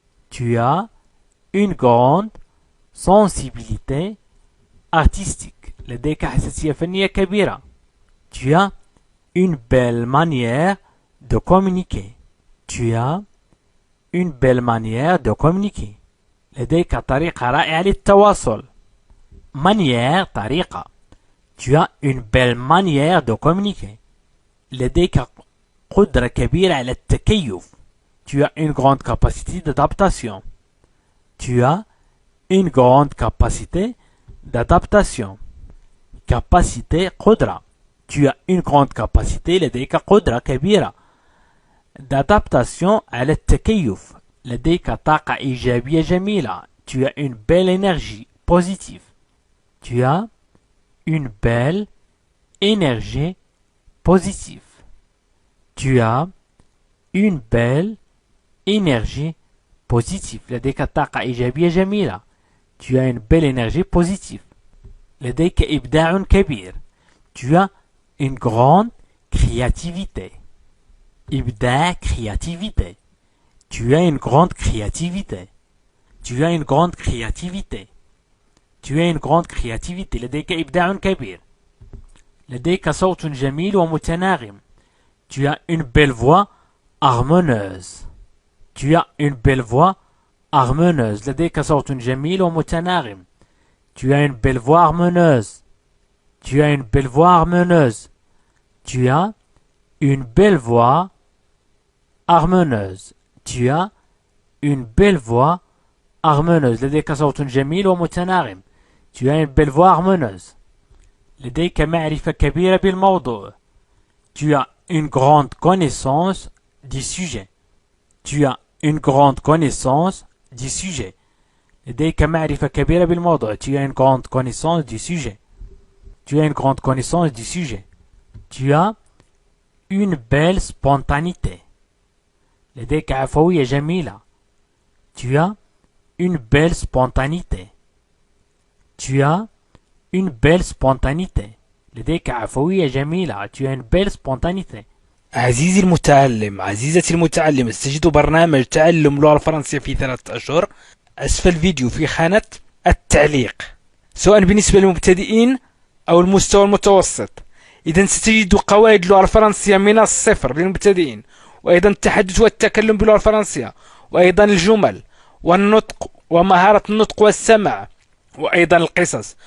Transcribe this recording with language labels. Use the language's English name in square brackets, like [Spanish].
[French] Tu as une grande sensibilité artistique. [Arabic] لديك حساسية فنية كبيرة. [French] Tu as une belle manière de communiquer. Tu as une belle manière de communiquer. [Arabic] لديك طريقة رائعة للتواصل. [French] manière طريقة. Tu as une belle manière de communiquer. [Arabic] لديك قدرة كبيرة على التكيف. [French] Tu as une grande capacité d'adaptation. Tu as une grande capacité d'adaptation. capacité قدرة. Tu as une grande capacité. [Arabic] لديك قدرة كبيرة d'adaptation على التكيف. لديك طاقة إيجابية جميلة. [French] Tu as une belle énergie positive. Tu as une belle énergie positive. Tu as une belle énergie positive. لديك طاقة إيجابية جميلة. Tu as une belle énergie positive. [Arabic] لديك إبداع كبير. [French] Tu as une grande créativité. إبداع créativité. Tu as une grande créativité. Tu as une grande créativité. Tu as une grande créativité. [Arabic] لديك إبداع كبير. لديك صوت جميل ومتناغم. [French] Tu as une belle voix harmonieuse. Tu as une belle voix harmonieuse. [Arabic] لديك صوت جميل ومتناغم. [French] Tu as une belle voix harmonieuse. Tu as une belle voix harmonieuse. Tu as une belle voix harmonieuse. Tu as une belle voix harmonieuse. [Arabic] لديك صوت جميل ومتناغم. [French] Tu as une belle voix harmonieuse. [Arabic] لديك معرفة كبيرة بالموضوع. [French] Tu as une grande connaissance du sujet. Tu as une grande connaissance du sujet. [Arabic] لديك معرفة كبيرة بالموضوع. [French] Tu as une grande connaissance du sujet. Tu as une grande connaissance du sujet. Tu as une belle spontanéité. [Arabic] لديك عفوية جميلة. [French] Tu as une belle spontanéité. Tu as une belle spontanéité. [Arabic] لديك عفوية جميلة. [French] Tu as une belle spontanéité. [Arabic] عزيزي المتعلم، عزيزتي المتعلمة، ستجد برنامج تعلم اللغة الفرنسية في 3 أشهر أسفل الفيديو في خانة التعليق، سواء بالنسبة للمبتدئين أو المستوى المتوسط. إذا ستجد قواعد اللغة الفرنسية من الصفر للمبتدئين، وأيضا التحدث والتكلم باللغة الفرنسية، وأيضا الجمل والنطق ومهارة النطق والسمع، وأيضا القصص.